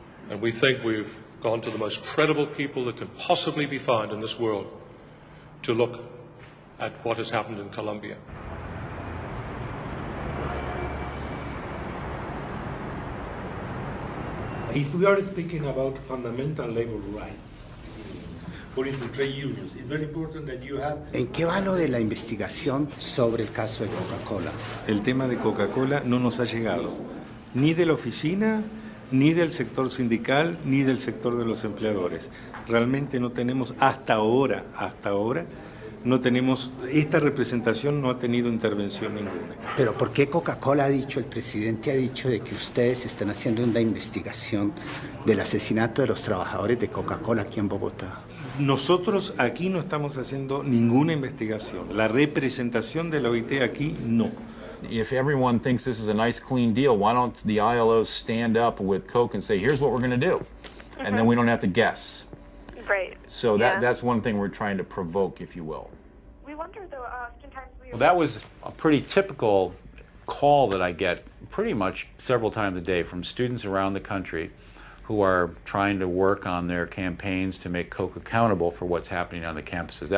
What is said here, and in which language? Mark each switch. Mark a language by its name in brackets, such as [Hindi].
[English] And we think we've gone to the most credible people that can possibly be found in this world to look at what has happened in Colombia. If we are speaking about fundamental labor rights, for instance, trade unions, it's very important that you have... [Spanish] ¿En qué va lo de la investigación sobre el caso de Coca-Cola? El tema de Coca-Cola no nos ha llegado, ni de la oficina, ni del sector sindical, ni del sector de los empleadores. Realmente no tenemos, hasta ahora, no tenemos, esta representación no ha tenido intervención ninguna. Pero ¿por qué Coca-Cola ha dicho, el presidente ha dicho de que ustedes están haciendo una investigación del asesinato de los trabajadores de Coca-Cola aquí en Bogotá? Nosotros aquí no estamos haciendo ninguna investigación. La representación de la OIT aquí, no. [English] If everyone thinks this is a nice, clean deal, why don't the ILO stand up with Coke and say, here's what we're going to do? And then we don't have to guess. Right. So that's one thing we're trying to provoke, if you will. We wonder, though, oftentimes Well, that was a pretty typical call that I get pretty much several times a day from students around the country who are trying to work on their campaigns to make Coke accountable for what's happening on the campuses.